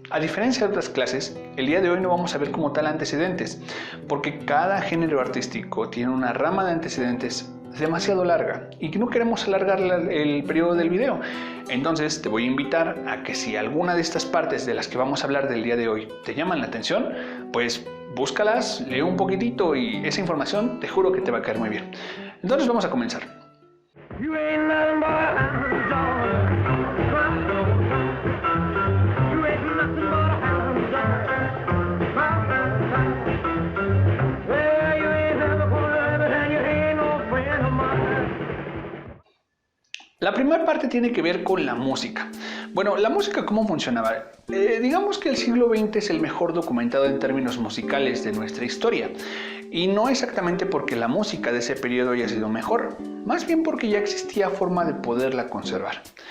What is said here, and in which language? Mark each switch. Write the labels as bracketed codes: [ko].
[es] A diferencia de otras clases, el día de hoy no vamos a ver como tal antecedentes, porque cada género artístico tiene una rama de antecedentes demasiado larga y que no queremos alargar el periodo del video. Entonces te voy a invitar a que si alguna de estas partes de las que vamos a hablar del día de hoy te llaman la atención, pues búscalas, lee un poquitito y esa información te juro que te va a caer muy bien. Entonces vamos a comenzar. [en] You ain't nothing but a hound dog. You ain't nothing but a hound dog. Well, you ain't never gonna ever and you ain't no friend of mine. [es] La primera parte tiene que ver con la música. Bueno, la música, ¿cómo funcionaba? Digamos que el siglo XX es el mejor documentado en términos musicales de nuestra historia. Y no exactamente porque la música de ese periodo haya sido mejor, más bien porque ya existía forma de poderla conservar.